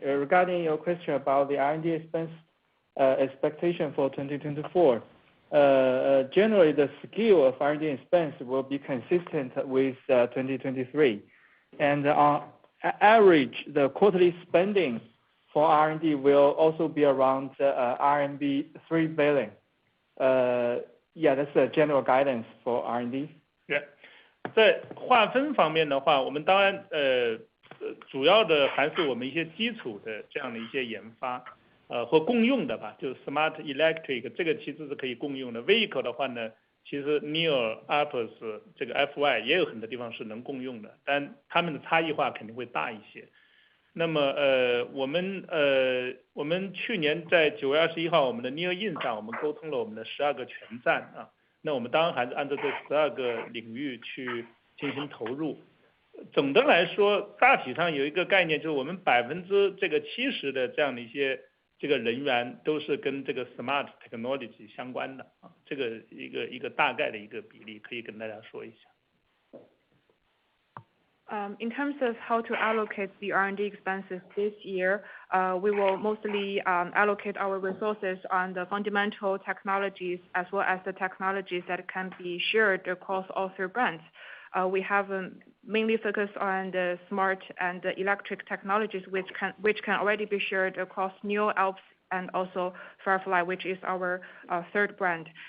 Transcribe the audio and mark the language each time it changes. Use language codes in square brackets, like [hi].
[en] Regarding your question about the R&D expense expectation for 2024, generally the scale of R&D expense will be consistent with 2023. And on average, the quarterly spending for R&D will also be around RMB 3 billion. Yeah, that's a general guidance for R&D. Yeah. [zh] 在划分方面的话，我们当然主要的还是我们一些基础的这样的一些研发，或共用的吧，就是 smart electric 这个其实是可以共用的。 vehicle 的话呢，其实 NIO 𝗪𝗧𝗪 这个 FY 也有很多地方是能共用的，但它们的差异化肯定会大一些。那么我们去年在9月21号我们的 Nio Inc 上，我们沟通了我们的12个全站啊。那我们当然还是按照这12个领域去进行投入。总的来说，大体上有一个概念，就是我们70%的这样的一些这个人员都是跟这个 smart technology 相关的啊，这个一个大概的一个比例，可以跟大家说一下。 [en] In terms of how to allocate the R&D expenses this year, we will mostly allocate our resources on the fundamental technologies as well as the technologies that can be shared across all 3 brands. We have mainly focused on the smart and the electric technologies which can already be shared across NIO 𝗪𝗧𝗪 and also 𝗪𝗪𝗡𝗏, which is our 3rd brand.